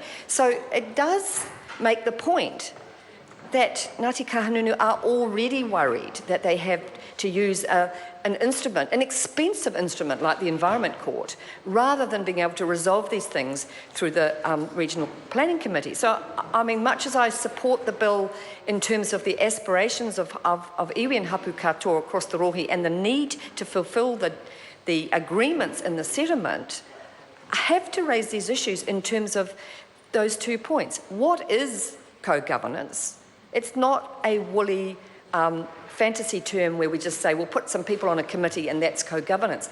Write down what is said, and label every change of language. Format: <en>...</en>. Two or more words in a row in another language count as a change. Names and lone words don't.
<en>So it does make the point that Ngāti Kahungunu are already worried that they have to use an instrument, an expensive instrument like the Environment Court, rather than being able to resolve these things through the Regional Planning Committee. So, I mean, much as I support the bill in terms of the aspirations of iwi and</en> <mi>hapu katoa</mi> <en>across the Rohi and the need to fulfil the agreements in the settlement, I have to raise these issues in terms of those 2 points. What is co-governance? It's not a woolly fantasy term where we just say, we'll put some people on a committee and that's co-governance.</en>